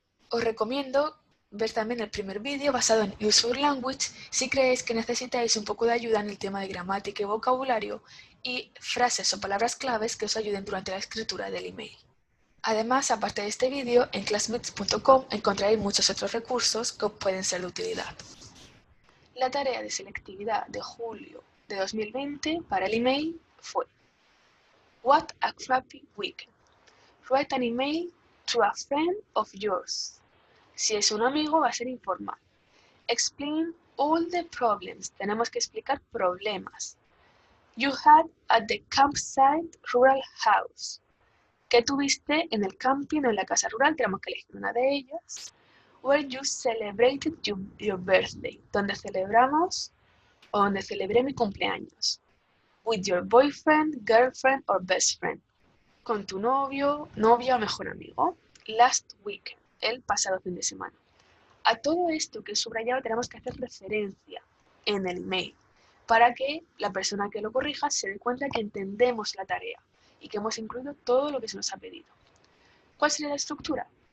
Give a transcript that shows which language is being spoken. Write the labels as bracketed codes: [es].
[es] Os recomiendo ver también el primer vídeo basado en Useful Language si creéis que necesitáis un poco de ayuda en el tema de gramática y vocabulario y frases o palabras claves que os ayuden durante la escritura del email. Además, aparte de este vídeo, en classmates.com encontraréis muchos otros recursos que os pueden ser de utilidad. La tarea de selectividad de julio de 2020 para el email fue [en] What a crappy weekend. Write an email to a friend of yours. [es] Si es un amigo va a ser informal. [en] Explain all the problems. [es] Tenemos que explicar problemas. [en] You had at the campsite rural house. [es] ¿Qué tuviste en el camping o en la casa rural? Tenemos que elegir una de ellas. [en] Where you celebrated your birthday. [es] Donde celebramos o donde celebré mi cumpleaños. [en] With your boyfriend, girlfriend or best friend. [es] Con tu novio, novia o mejor amigo. [en] Last weekend. [es] El pasado fin de semana. A todo esto que he subrayado tenemos que hacer referencia en el email para que la persona que lo corrija se dé cuenta que entendemos la tarea y que hemos incluido todo lo que se nos ha pedido. ¿Cuál sería la estructura?